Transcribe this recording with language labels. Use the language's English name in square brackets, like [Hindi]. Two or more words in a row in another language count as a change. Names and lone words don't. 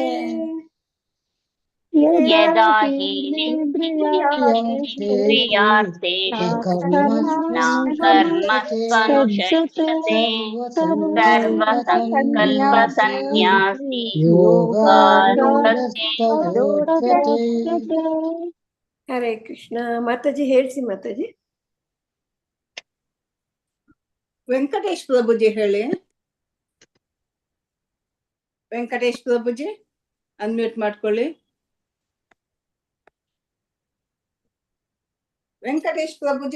[Sanskrit] यदा हीनेन्द्रियार्थेषु न कर्मस्वनुषज्जते सर्वसङ्कल्पसन्न्यासी योगारूढस्तदोच्यते। [Kannada] ಹರೇ ಕೃಷ್ಣ. ಮಾತಾಜಿ ಹೇಳ್ಸಿ ಮಾತಾಜಿ. ವೆಂಕಟೇಶ್ ಪ್ರಭುಜಿ ಹೇಳಿ. ವೆಂಕಟೇಶ್ ಪ್ರಭುಜಿ ಅನ್ಮ್ಯೂಟ್ ಮಾಡ್ಕೊಳ್ಳಿ. ವೆಂಕಟೇಶ್ ಪ್ರಭುಜಿ.